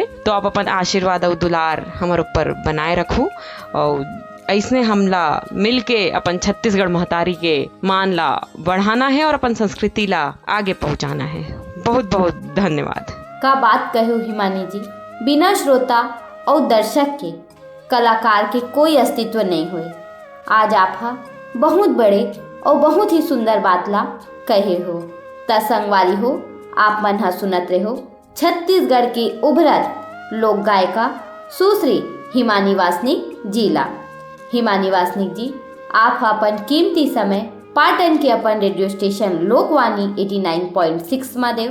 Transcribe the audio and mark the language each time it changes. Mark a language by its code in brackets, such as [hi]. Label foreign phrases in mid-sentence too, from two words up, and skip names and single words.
[hne] तो आप अपन आशीर्वाद और दुलार हमारे ऊपर बनाए रखो, और ऐसने हमला मिल के अपन छत्तीसगढ़ महतारी के मान ला बढ़ाना है और अपन संस्कृति ला आगे पहुंचाना है। बहुत बहुत धन्यवाद। का बात कहो हिमानी जी, बिना श्रोता और दर्शक के कलाकार के कोई अस्तित्व नहीं हुए। आज आप बहुत बड़े और बहुत ही सुंदर बात ला कहे हो। त संगवारी हो, आप मन हा सुनत रहो छत्तीसगढ़ की उभरत लोक गायिका सुश्री हिमानी वासनिक जी ला। हिमानी वासनिक जी, आप अपन कीमती समय पाटन के अपन रेडियो स्टेशन लोकवाणी 89.6 में देव।